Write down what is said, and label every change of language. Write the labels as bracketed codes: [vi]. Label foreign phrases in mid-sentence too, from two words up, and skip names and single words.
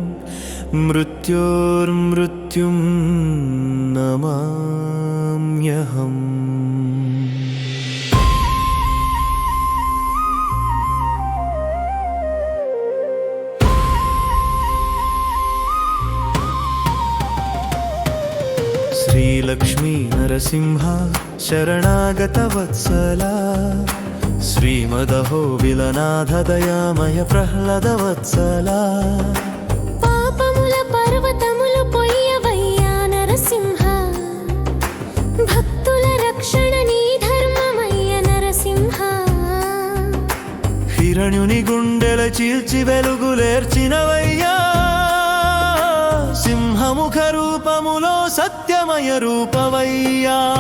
[sa] मृत्योर्मृत्युं नमाम्यहम् श्रीलक्ष्मी नरसिंह शरणागत वत्सला श्रीमदहो विलनाथ दयामय प्रह्लाद वत्सला [te] పాపముల పర్వతములు పొయ్యవయ్యా నరసింహ భక్తుల రక్షణ నీ ధర్మమయ్య నరసింహ హిరణ్యుని గుండెల చీల్చి వెలుగులేర్చినవయ్యా సింహముఖ రూపములో సత్యమయ రూపవయ్యా